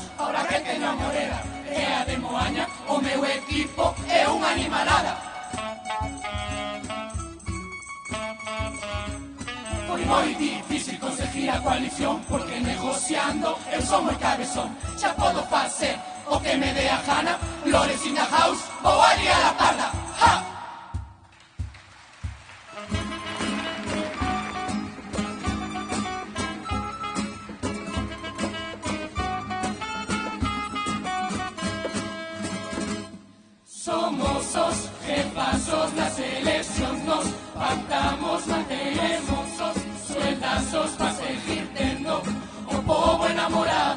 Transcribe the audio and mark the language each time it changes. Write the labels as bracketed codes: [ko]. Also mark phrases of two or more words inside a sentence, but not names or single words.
[gl] Ahora que teño a morera e a de Moaña, o meu equipo é unha animalada. Foi moi difícil conseguir a coalición, porque negociando eu sou moi cabezón. Xa podo facer o que me dé a gana. [en] Flores in the house, [gl] vou a liar a parda. ¡Ja! Somos os jefazos nas eleccións, nos pactamos, manteremos os sueldazos para seguir tendo o povo enamorado.